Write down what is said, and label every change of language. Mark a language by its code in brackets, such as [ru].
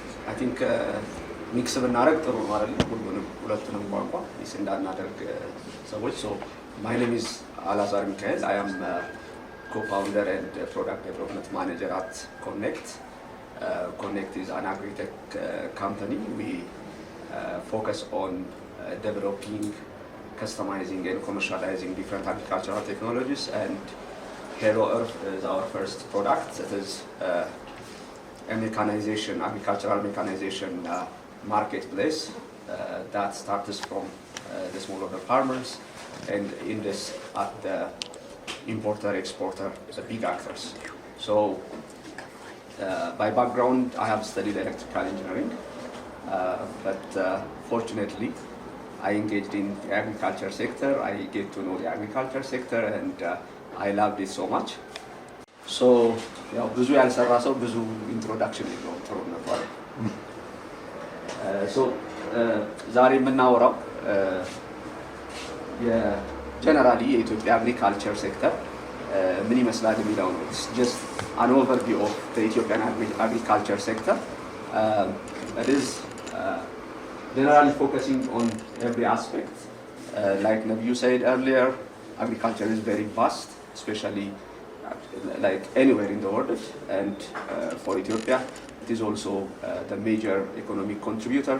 [en] አይ ቲንክ [am] ሚክስ ብናደርግ ጥሩ ነው አይደል? ሁለቱንም ቋንቋ ሚክስ እንዳናደርግ ሰዎች። [en] ሶ ማይ ኔም ኢዝ [am] Alazar Michael. [en] I am co-founder and product development manager at Connect. Connect is an agri-tech company. We focus on developing, customizing and commercializing different agricultural technologies, and Hello Earth is our first product. It is a mechanization, agricultural mechanization marketplace that starts from the smallholder farmers and in this at the importer, exporter, the big actors. So by background, I have studied electrical engineering, but fortunately, I engaged in the agriculture sector. I get to know the agriculture sector, and I loved it so much. [am] So, ብዙ ያልሰራ ሰው ብዙ ኢንትሮዳክሽን የለውም። ጥሩ ነበር። ሶ ዛሬ የምናወራው የጀነራሊ የኢትዮጵያ አግሪካልቸር ሴክተር ምን ይመስላል የሚለው ነው። [en] just an overview of the Ethiopian agriculture sector. It is generally focusing on every aspect. Like Nabiyu said earlier, agriculture is very vast, especially like anywhere in the world, and for Ethiopia it is also the major economic contributor.